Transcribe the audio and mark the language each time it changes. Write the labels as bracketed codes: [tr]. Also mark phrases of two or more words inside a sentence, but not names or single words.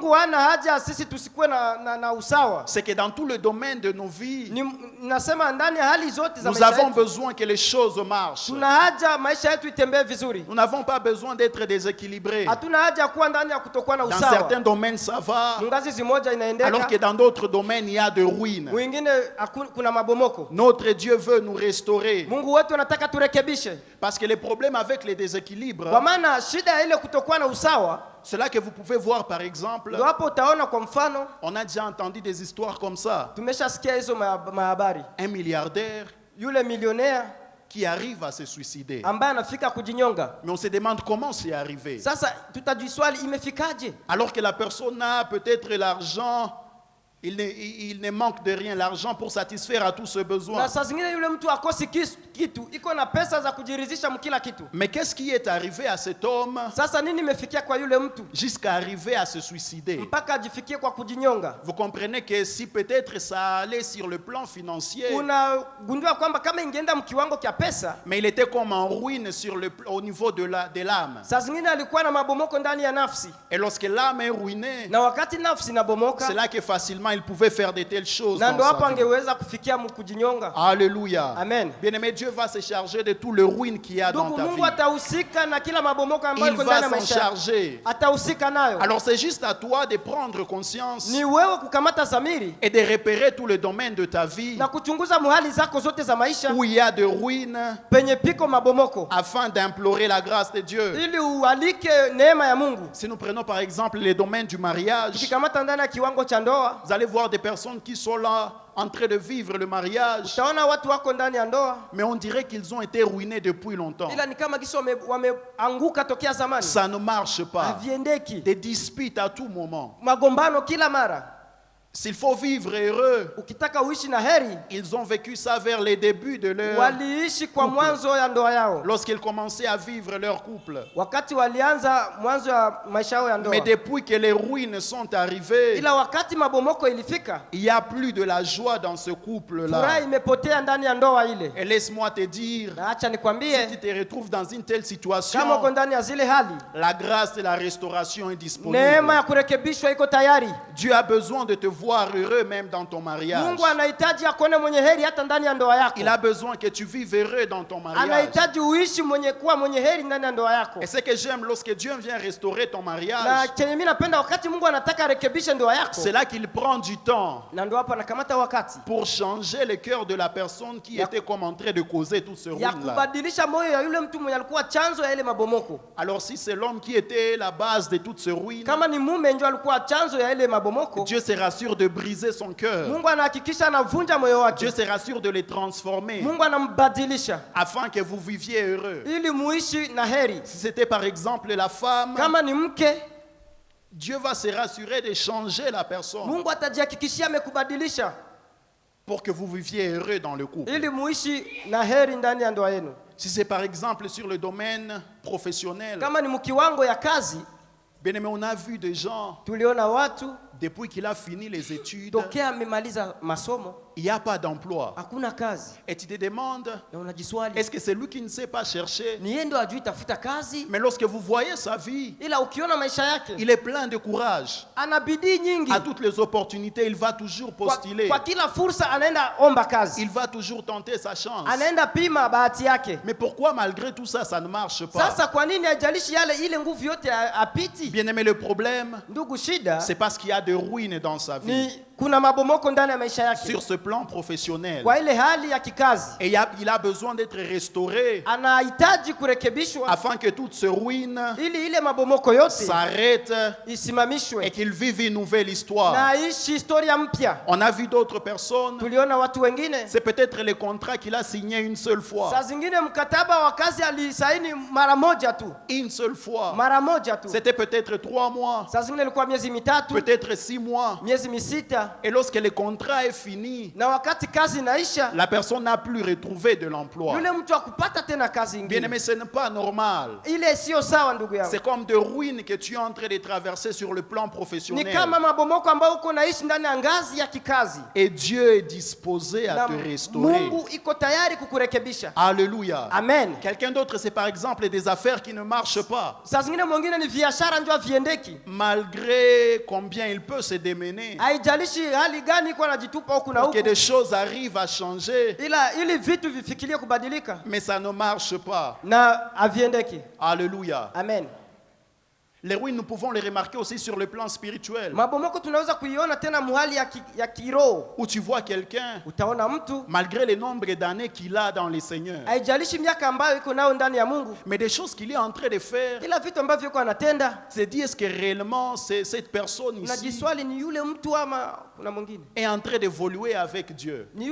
[fr] C'est que dans tout le domaine de nos vies, nous avons besoin que les choses marchent. Nous n'avons pas besoin d'être déséquilibrés. Dans certains domaines ça va, alors que dans d'autres domaines il y a de ruines. Notre Dieu veut nous restaurer. [sw] Mungu wetu anataka turekebishe. [fr] Parce que les problèmes avec les déséquilibres, [sw] kwa maana shida ile kutokuwa na usawa, [fr] c'est là que vous pouvez voir par exemple, [sw] hapo utaona kwa mfano, [fr] on a déjà entendu des histoires comme ça. [sw] Tumeshasikia hizo mahabari. [fr] Un milliardaire [sw] yule millionnaire [fr] qui arrive à se suicider. [sw] ambaye anafika kujinyonga. [fr] Mais on se demande comment c'est arrivé. [sw] Sasa tutajiswali imefikaje? [fr] Alors que la personne a peut-être l'argent, il ne manque de rien, l'argent pour satisfaire à tous ses besoins. [sw] Na saa zingine yule mtu akosi kitu, iko na pesa za kujiridhisha mkila kitu. [fr] Mais qu'est-ce qui est arrivé à cet homme [sw] Sasa nini imefikia kwa yule mtu [fr] jusqu'à arriver à se suicider? [sw] mpaka ajifikie kwa kujinyonga? [fr] Vous comprenez que si peut-être ça allait sur le plan financier, [sw] unagundua kwamba kama ingeenda mkiwango kia pesa, [fr] mais il était comme en ruine au niveau de l'âme. [sw] Saa zingine alikuwa na mabomoko ndani ya nafsi. [fr] Et lorsque l'âme est ruinée, [sw] na wakati nafsi inabomoka, [fr] c'est là que facilement il pouvait faire de telles choses. [sw] Na ndo hapo angeweza kufikia kujinyonga. [fr] Alléluia. Amen. Bien-aimé, Dieu va se charger de tout le ruine qu'il y a dans ta vie. [sw] Mungu atahusika na kila mabomoko ambayo iko ndani ya maisha. [fr] Il va s'en charger. [sw] Atahusika nayo. [fr] Alors c'est juste à toi de prendre conscience. [sw] Ni wewe kukamata zamiri. [fr] Et de repérer tout le domaine de ta vie. [sw] Na kuchunguza muhali zako zote za maisha. [fr] Où il y a de ruines. [sw] Penye piko mabomoko. [fr] Afin d'implorer la grâce de Dieu. [sw] Ili ualike neema ya Mungu. [fr] Si nous prenons par exemple les domaines du mariage. [sw] Tukikamata ndani ya kiwango cha ndoa. [fr] Vous allez voir des personnes qui sont là en train de vivre le mariage. [sw] Utaona watu wako ndani ya ndoa. [fr] Mais on dirait qu'ils ont été ruinés depuis longtemps. [sw] Ila ni kama kisha wameanguka tokea zamani. [fr] Ça ne marche pas. [sw] Haviendeki. [fr] Des disputes à tout moment. [sw] Magombano kila mara. [fr] S'il faut vivre heureux, [sw] ukitaka uishi na heri, [fr] ils ont vécu ça vers les débuts de leur [sw] waliishi kwa mwanzo ya ndoa yao. [fr] Lorsqu'ils commençaient à vivre leur couple. [sw] Wakati walianza mwanzo ya maisha yao ya ndoa. [fr] Mais depuis que les ruines sont arrivées, [sw] ila wakati mabomoko ilifika, [fr] il y a plus de la joie dans ce couple là. [sw] Furaha imepotea ndani ya ndoa ile. [fr] Et laisse-moi te dire, [sw] na acha nikwambie, [fr] si tu te retrouves dans une telle situation, [sw] kama uko ndani ya zile hali, [fr] la grâce de la restauration est disponible. [sw] Neema ya kurekebishwa iko tayari. [fr] Dieu a besoin de te voir heureux même dans ton mariage. [sw] Mungu anahitaji akuone mwenye heri hata ndani ya ndoa yako. [fr] Il a besoin que tu vives heureux dans ton mariage. [sw] Anahitaji uishi kuwa mwenye heri ndani ya ndoa yako. [fr] Et ce que j'aime lorsque Dieu vient restaurer ton mariage, [sw] na chenye mimi napenda wakati Mungu anataka rekebishe ndoa yako, [fr] c'est là qu'il prend du temps [sw] na ndio hapo anakamata wakati [fr] pour changer le cœur de la personne qui était comme en train de causer tout ce ruine là. [sw] Ya kubadilisha moyo ya yule mtu mwenye alikuwa chanzo ya ile mabomoko. [fr] Alors si c'est l'homme qui était la base de toute ce ruine, [sw] kama ni mume ndio alikuwa chanzo ya ile mabomoko, [fr] Dieu se rassure de briser son cœur. [sw] Mungu anahakikisha anavunja moyo wake. [fr] Dieu se rassure de les transformer. [sw] Mungu anambadilisha [fr] afin que vous viviez heureux. [sw] Ili muishi na heri. [fr] Si c'était par exemple la femme, [sw] kama ni mke, [fr] Dieu va se rassurer de changer la personne. [sw] Mungu atajihakikishia amekubadilisha [fr] pour que vous viviez heureux dans le couple. [sw] Ili muishi na heri ndani ya ndoa yenu. [fr] Si c'est par exemple sur le domaine professionnel, [sw] kama ni mkiwango ya kazi, [fr] bien aimé, on a vu des gens, [sw] tuliona watu [fr] depuis qu'il a fini les études, [sw] tokea amemaliza masomo, [fr] il n'y a pas d'emploi. [sw] Hakuna kazi. [fr] Et tu te demandes, est-ce que c'est lui qui ne sait pas chercher? [sw] Ni yeye ndo ajui tafuta kazi. [fr] Mais lorsque vous voyez sa vie, [sw] ila ukiona maisha yake, [fr] il est plein de courage. [sw] Ana bidii nyingi. [fr] À toutes les opportunités, il va toujours postuler. [sw] Kwa kila fursa anaenda omba kazi. [fr] Il va toujours tenter sa chance. [sw] Anaenda pima bahati yake. [fr] Mais pourquoi malgré tout ça, ça ne marche pas? [sw] Sasa kwa nini ajalishi ile nguvu yote apiti? [fr] Bien aimé, le problème, [sw] ndugu, shida, [fr] c'est parce qu'il y a de ruines dans sa vie. [sw] Kuna mabomoko ndani ya maisha yake. [fr] Sur ce plan professionnel. [sw] Kwa ile hali ya kikazi. [fr] Et il a besoin d'être restauré. [sw] Anahitaji kurekebishwa. [fr] Afin que toute ce ruine [sw] ili ile mabomoko yote [fr] s'arrête. [sw] Isimamishwe. [fr] Et qu'il vive une nouvelle histoire. [sw] Na ishi historia mpya. [fr] On a vu d'autres personnes. [sw] Tuliona watu wengine. [fr] C'est peut-être le contrat qu'il a signé une seule fois. [sw] Saa zingine mkataba wa kazi alisaini mara moja tu. [fr] Une seule fois. [sw] Mara moja tu. [fr] C'était peut-être 3 mois. [sw] Saa zingine ilikuwa miezi mitatu. [fr] Peut-être 6 mois. [sw] Miezi misita. [fr] Et lorsque le contrat est fini, [sw] na wakati kazi inaisha, [fr] la personne n'a plus retrouvé de l'emploi. [sw] Yule mtu akupata tena kazi ingine. [fr] Bien aimé, ce n'est pas normal. [sw] Ile sio sawa ndugu yangu. [fr] C'est comme de ruines que tu es en train de traverser sur le plan professionnel. [sw] Ni kama mabomoko ambayo uko naishi ndani ya ngazi ya kikazi. [fr] Et Dieu est disposé à te restaurer. [sw] Mungu iko tayari kukurekebisha. [fr] Alléluia. Amen. Quelqu'un d'autre, c'est par exemple des affaires qui ne marchent pas. [sw] Saa zingine mwingine ni biashara ndio viendeki. [fr] Malgré combien il peut se démener. [sw] Haijalishi hali gani iko anajitupa huku na huku. [fr] Que des choses arrivent à changer. [sw] Ili vitu vifikirie kubadilika. [fr] Mais ça ne marche pas. [sw] Na aviendeki. [fr] Alléluia. Amen. Les ruines, nous pouvons les remarquer aussi sur le plan spirituel. Où tu vois quelqu'un, malgré le nombre d'années qu'il a dans les Seigneurs, mais des choses qu'il est en train de faire, c'est dire est-ce que réellement cette personne ici est en train d'évoluer avec Dieu.